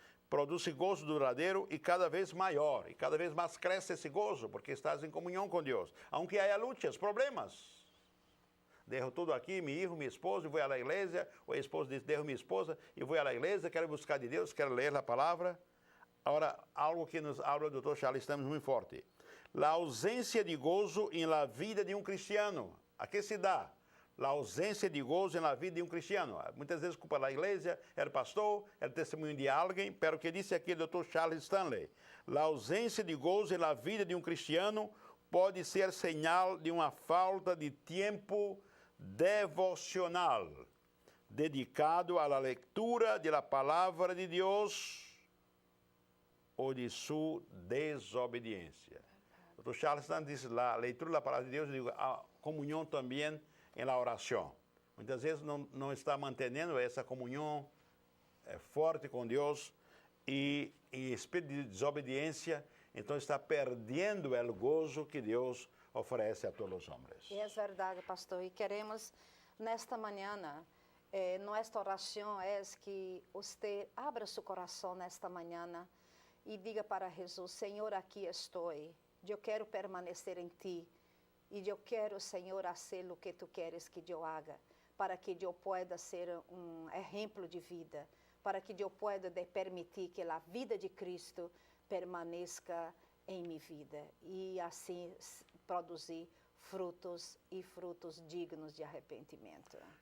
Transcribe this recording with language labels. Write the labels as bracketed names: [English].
[Portuguese] Produz gozo duradouro e cada vez maior, e cada vez mais cresce esse gozo, porque estás em comunhão com Deus. [Spanish] Aunque haya [Portuguese] lutas, problemas. Dejo tudo aqui, meu filho, minha esposa, e vou à igreja. O esposo diz, [Spanish] dejo [Portuguese] minha esposa e vou à igreja, quero buscar de Deus, quero ler a palavra. Agora, algo que [Spanish] nos habla [Portuguese] o Dr. Charles Stanley muito forte. A ausência de gozo [Spanish] em la vida [Portuguese] de cristiano. A que se dá? A ausência de gozo na vida de cristiano. Muitas vezes culpa da igreja, o pastor, o testemunho de alguém, pero o que disse aqui o Dr. Charles Stanley? A ausência de gozo na vida de cristiano pode ser sinal de uma falta de tempo devocional dedicado à leitura da palavra de Deus ou de sua desobediência. O Dr. Charles Stanley diz, a leitura da palavra de Deus, eu digo, a comunhão também [Spanish] em la oração. [Portuguese] Muitas vezes não está mantendo essa comunhão forte com Deus e em espírito de desobediência, então está perdendo o gozo que Deus oferece a todos os homens. E é verdade, pastor. E queremos, nesta manhã, [Spanish] Nuestra oración es que usted abra su corazón esta mañana y diga para Jesús, Señor, aquí estoy. Yo quiero permanecer en ti y yo quiero, Señor, hacer lo que tú quieres que yo haga, para que yo pueda ser un ejemplo de vida, para que yo pueda permitir que la vida de Cristo permanezca en mi vida y así producir frutos y frutos dignos de arrepentimiento.